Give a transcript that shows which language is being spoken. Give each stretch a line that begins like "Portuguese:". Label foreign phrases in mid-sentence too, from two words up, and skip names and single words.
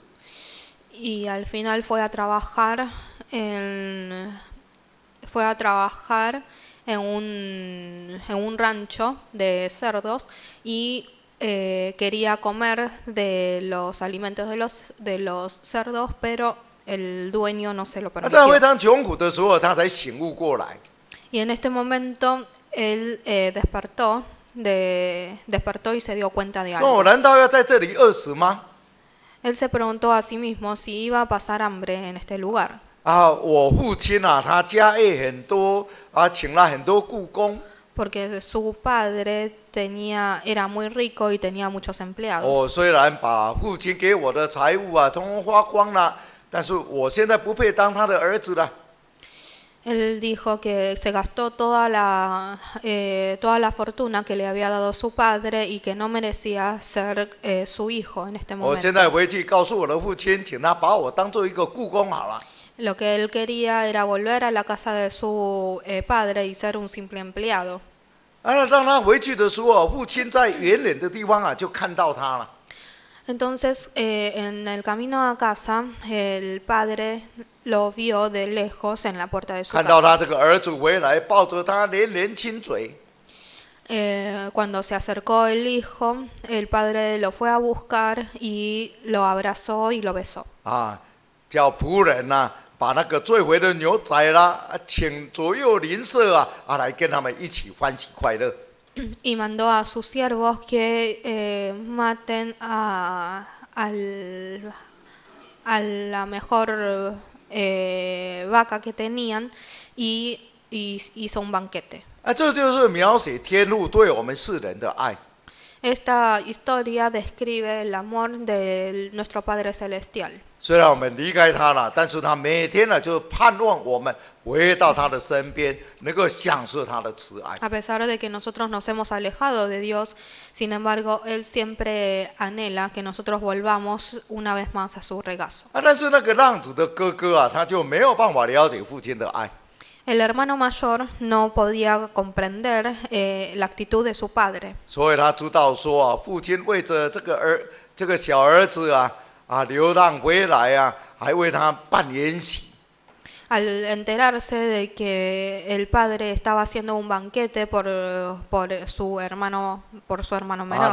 Spanish: Y al final fue a trabajar en un rancho de cerdos y quería comer de los alimentos de los cerdos, pero el dueño no se lo
Chinese: 在
Spanish: permitió.
Chinese: 非常穷苦的时候，他才醒悟过来。
Spanish: Y en este momento él despertó y se dio cuenta de
Chinese: 说我
Spanish: algo.
Chinese: 难道要在这里饿死吗？
Spanish: Él se preguntó a sí mismo si iba a pasar hambre en este lugar.
Chinese: 我父亲他家业很多请了很多雇工。
Spanish: Porque su padre era muy rico y tenía muchos empleados.
Chinese: 虽然把父亲给我的财物通通花光了，但是我现在不配当他的儿子了。
Spanish: Él dijo que se gastó toda la fortuna que le había dado su padre y que no merecía ser su hijo en este
Chinese: 我现
Spanish: momento.
Chinese: 在回去告诉我的父亲，请他把我当做一个雇工好了。
Spanish: Lo que él quería era volver a la casa de su padre y ser un simple empleado.
Chinese: 当他回去的时候，父亲在远远的地方就看到他了。
Spanish: Entonces, en el camino a casa, el padre lo vio de lejos en la puerta de su
Chinese: 看到
Spanish: casa.
Chinese: 他这个儿子回来，抱着他连连亲嘴。
Spanish: Cuando se acercó el hijo, el padre lo fue a buscar y lo abrazó y lo besó.
Chinese: 叫仆人把那个最肥的牛宰了，请左右邻舍来跟他们一起欢喜快乐。
Spanish: Y mandó a sus siervos que maten a la mejor vaca que tenían y hizo un banquete.
Chinese: 这就是描写天父对我们世人的爱。
Spanish: Esta historia describe el amor de nuestro Padre Celestial.
Chinese: 虽然我们离开他了，但是他每天就盼望我们回到他的身边，能够享受他的慈爱。
Spanish: A pesar de que nosotros nos hemos alejado de Dios, sin embargo, Él siempre anhela que nosotros volvamos una vez más a su regazo.
Chinese: 但是那个浪子的哥哥他就没有办法了解父亲的爱。
Spanish: El hermano mayor no podía comprender la actitud de su padre.
Chinese: 所以他知道说父亲为着这个小儿子流浪回来还为他办筵席。
Spanish: Al enterarse de que el padre estaba haciendo un banquete por su hermano menor,